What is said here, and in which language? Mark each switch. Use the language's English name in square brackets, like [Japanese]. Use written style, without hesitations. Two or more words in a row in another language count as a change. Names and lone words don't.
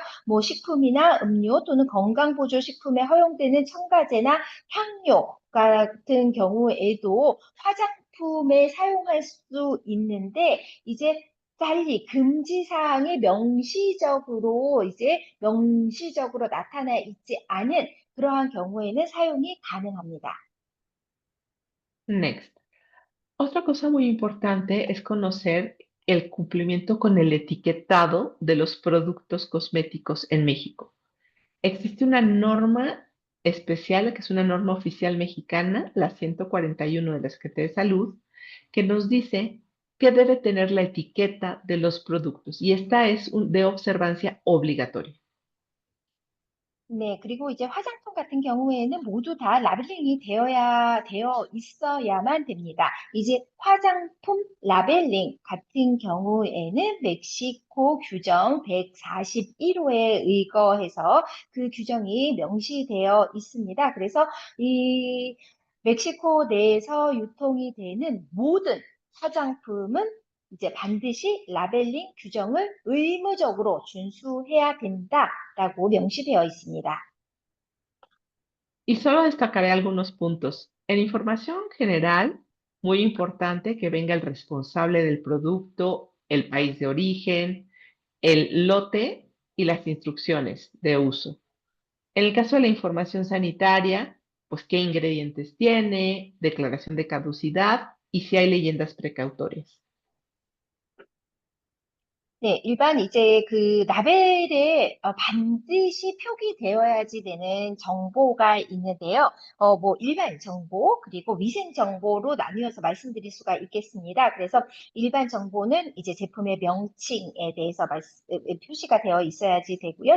[Korean] 뭐 식품이나 음료 또는 건강보조식품에 허용되는 첨가제나 향료 같은 경우에도 화장품에 사용할 수 있는데 이제 달리 금지 사항이 명시적으로 나타나 있지 않은 그러한 경우에는 사용이 가능합니다. [English] Next. [Spanish] Otra cosa muy importante es conocer el cumplimiento con el etiquetado de los productos cosméticos en México. Existe una norma especial, que es una norma oficial mexicana, la 141 de la Secretaría de Salud, que nos dice que debe tener la etiqueta de los productos y esta es de observancia obligatoria. [Korean] 네, 그리고 이제 화장품 같은 경우에는 모두 다 라벨링이 되어 있어야만 됩니다. 이제 화장품 라벨링 같은 경우에는 멕시코 규정 141호에 의거해서 그 규정이 명시되어 있습니다. 그래서 이 멕시코 내에서 유통이 되는 모든 화장품은 이제 반드시 라벨링 규정을 의무적으로 준수해야 된다라고 명시되어 있습니다. [Spanish] Y solo destacaré algunos puntos. En información general, muy importante que venga el responsable del producto, el país de origen, el lote y las instrucciones de uso. En el caso de la información sanitaria, pues qué ingredientes tiene, declaración de caducidad y si hay leyendas precautorias. [Korean] 네, 일반 이제 그 라벨에 반드시 표기되어야지 되는 정보가 있는데요. 뭐 일반 정보 그리고 위생 정보로 나뉘어서 말씀드릴 수가 있겠습니다. 그래서 일반 정보는 이제 제품의 명칭에 대해서 표시가 되어 있어야지 되고요.